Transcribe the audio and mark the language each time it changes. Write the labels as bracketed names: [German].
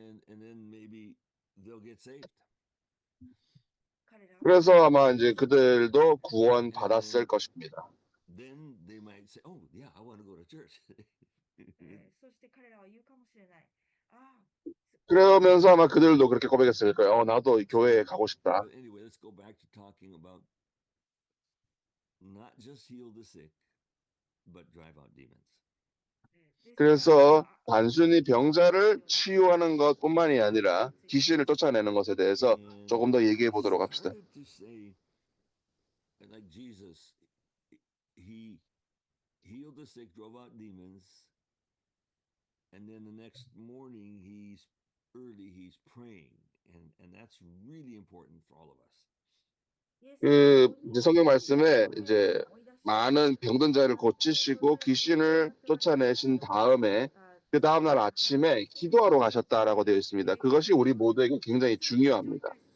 [English] and then maybe they'll get saved. [Korean] 그래서 아마 이제 그들도 구원 받았을 것입니다. [English] Then they might say, "Oh, yeah, I want to go to church." [Japanese] そして彼らは言うかもしれない。ああ、 [Korean] 그러면서 아마 그들도 그렇게 고백했을 거예요. 나도 이 교회에 가고 싶다. [English] But anyway, let's go back to talking about not just heal the sick, but drive out demons. [Korean] 그래서 단순히 병자를 치유하는 것뿐만이 아니라 귀신을 쫓아내는 것에 대해서 조금 더 얘기해 보도록 합시다. [English] Started to say, like Jesus, he healed the sick, drove out demons, and then the next morning he's praying, and that's really important for all of us. [Korean] 그 이제 성경 말씀에 이제 많은 병든 자를 고치시고 귀신을 쫓아내신 다음에 그 다음 날 아침에 기도하러 가셨다라고 되어 있습니다. 그것이 우리 모두에게 굉장히 중요합니다.